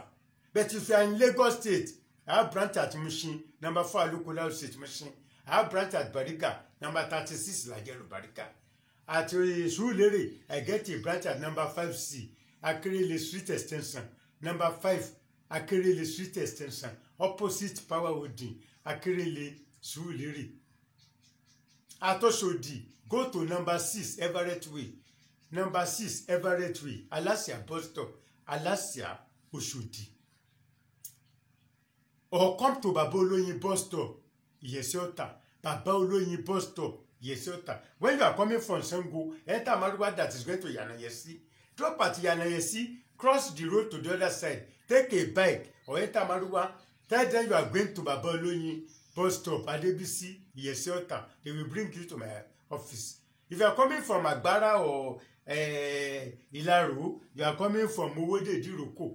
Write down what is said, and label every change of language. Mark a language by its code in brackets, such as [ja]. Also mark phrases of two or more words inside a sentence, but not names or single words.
[en] But if you are in Lagos State, I have branch at Mushin, number 4 Alukola State Mushin. I have branch at Barika, number 36 Lajero Barika. At Surulere, I get a branch at number 5C, Akerele Street Extension. Number 5, Akerele Street Extension, opposite Power Holding, Akerele Surulere. At Oshodi, go to number 6 Everett Way. Number 6 Everett Way, Alasia bus stop, Alasia Oshodi. Or come to Baba Oloyin bus stop, Yesiota. Baba Oloyin bus stop, Yesiota. When you are coming from Sango, enter Maruwa that is going to Yanayesi. Drop at Yanayesi, cross the road to the other side. Take a bike or enter Maruwa. Tell them you are going to Baba Oloyin bus stop, Adebisi, Yesiota. They will bring you to my office. If you are coming from Agbara or Ilaro, you are coming from Owode Diroko.